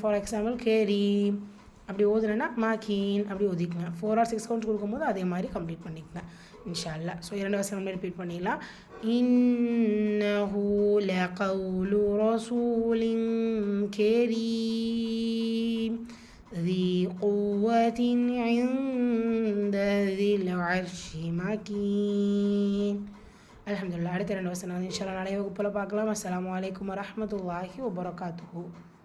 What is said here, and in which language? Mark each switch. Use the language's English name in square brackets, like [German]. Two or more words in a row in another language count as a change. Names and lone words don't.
[English] for example [Tamil] கேரி அப்படி ஓதுனேன்னா மாக்கீன் அப்படி ஓதிக்குங்க. 4 or 6 கவுண்ட்ஸ் கொடுக்கும்போது அதே மாதிரி கம்ப்ளீட் பண்ணிக்கங்க [Arabic] إن شاء الله. [Tamil] ஸோ 2 வசனங்கள் ரிப்பீட் பண்ணிடலாம். [Arabic] إنه لقول رسول كريم. ذي قوة عند ذي العرش مكين. அல்ஹம்துலில்லாஹ். [Tamil] அடுத்த 2 வசனம் [Arabic] إن شاء الله [Tamil] நாளைய வகுப்பில் பார்க்கலாம். [Arabic] السلام عليكم ورحمة الله وبركاته.